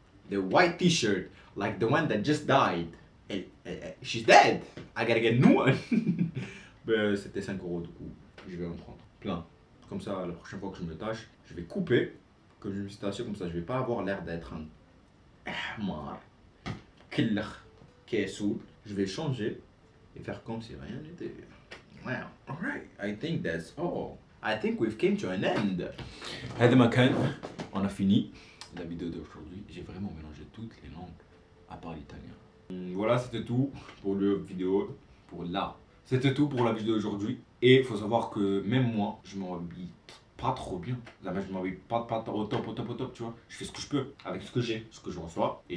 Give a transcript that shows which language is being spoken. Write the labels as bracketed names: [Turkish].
[English] The white t-shirt, like the one that just died, she's dead. I gotta get a new one. [French] Ben, c'était 5 euros du coup. Je vais en prendre plein. Comme ça, la prochaine fois que je me tâche, je vais couper. Comme je me suis taché, comme ça, je vais pas avoir l'air d'être un ahmar, killer, qui est saoul. Je vais changer et faire comme si rien n'était. [English] Wow. Alright, I think that's all. I think we've came to an end. [Arabic] هذا ما كان. [French] On a fini la vidéo d'aujourd'hui. J'ai vraiment mélangé toutes les langues à part l'italien. Voilà, c'était tout pour la vidéo. C'était tout pour la vidéo d'aujourd'hui. Et il faut savoir que même moi, je m'habille pas trop bien. Je m'habille pas au top, tu vois. Je fais ce que je peux avec ce que j'ai, ce que je reçois.